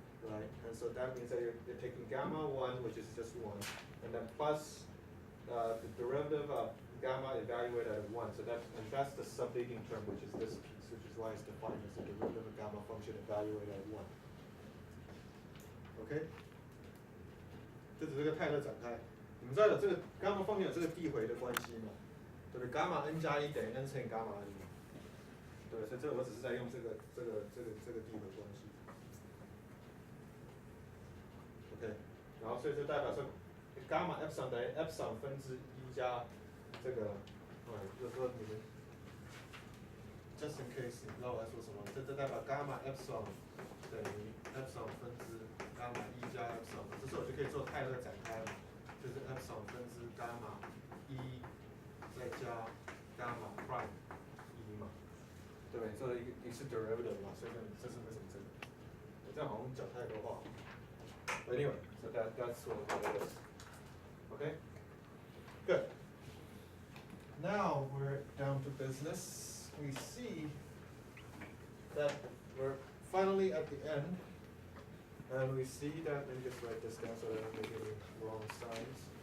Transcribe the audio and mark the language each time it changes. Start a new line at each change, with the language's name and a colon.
English: Right, and so that means that you're taking gamma 1, which is just 1, and then plus the derivative of gamma evaluated at 1. So that's the subleading term, which is this piece, which is why it's defined as the derivative of gamma function evaluated at 1.
Chinese: OK， 这只是个泰勒展开。你们知道有这个伽马方面有这个递回的关系吗？对不对？伽马 n 加1等于 n 乘以伽马 n 嘛。对，所以这个我只是在用这个递回关系。 OK， 然后所以就代表说。伽马 epsilon 等于 epsilon 分之1加这个，就是说你们
English: just in case
Chinese: 你不知道我在说什么，这代表伽马 epsilon 等于 epsilon 分之伽马1加 epsilon， 这时候我就可以做泰勒展开了，就是 epsilon 分之伽马1再加伽马 prime 1嘛，对不对？这一是 derivative 嘛，所以这是为什么这个？我这样好像讲太多话。
English: Anyway, so that's what it is. Okay, good. Now we're down to business. We see that we're finally at the end, and we see that, let me just write this down so that I don't make any wrong signs.